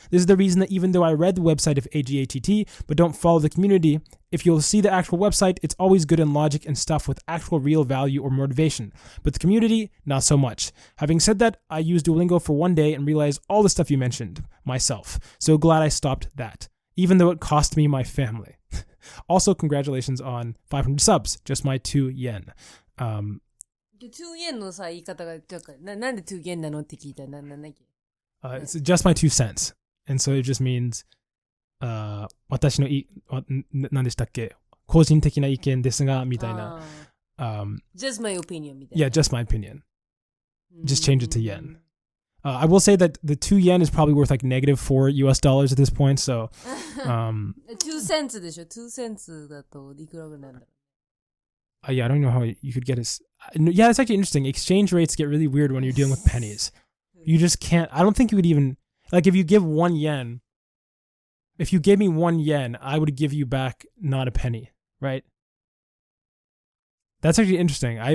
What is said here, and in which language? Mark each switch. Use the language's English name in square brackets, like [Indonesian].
[English] This is the reason that even though I read the website of AGATT but don't follow the community, if you'll see the actual website, it's always good in logic and stuff with actual real value or motivation. But the community, not so much. Having said that, I used Duolingo for one day and realized all the stuff you mentioned myself. So glad I stopped that, even though it cost me my family. Also, congratulations on 500 subs, just my 2 yen. 2 yen [Japanese] のさ、言い方が、なんで2 yen なのって聞いたら、なんだっけ [English] It's just my 2 cents. [Japanese] And so it just means, 私の何でしたっけ個人的な意見ですが、みたいな。 [English] just my opinion [Japanese] みたいな。 [English] Yeah, just my opinion. Just change it to yen. I will say that the 2 yen is probably worth like -$4 at this point, so. 2 cents [Japanese] でしょ ?2 cents だといくらぐらいなんだろう [English] Yeah, I don't know how you could get it. Yeah, it's actually interesting. Exchange rates get really weird when you're dealing with pennies. You just can't. I don't think you would even like if you give 1 yen. If you gave me 1 yen, I would give you back not a penny, right? That's actually interesting.